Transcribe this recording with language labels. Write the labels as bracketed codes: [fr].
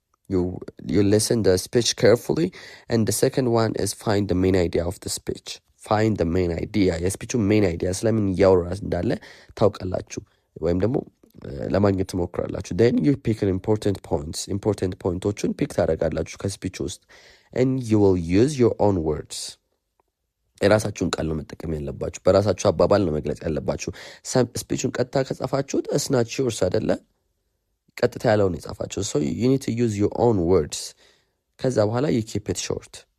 [en] You listen the speech carefully, and the second one is find the main idea of the speech. Find the main idea. [am] የስፒቹ main idea ስለምን እያወራ እንዳለ ታውቃላችሁ ወይም ደግሞ ለማግኘት ትሞክራላችሁ። [en] then you pick an important poinቶቹን [am] ፒክ ታደርጋላችሁ ከስፒቹ ውስጥ, [en] and you will use your own words. [am] የራሳችሁን ቃል ነው መጠቀም ያለባችሁ። በራሳችሁ አባባል ነው መግለጽ ያለባችሁ። ስፒቹን ቀጥታ ከጻፋችሁት [en] it's not yours [am] አይደለ? ቀጥታ ያለውን የጻፋችሁ [en] so you need to use your own words. [am] ከዛ በኋላ [en] you keep it short.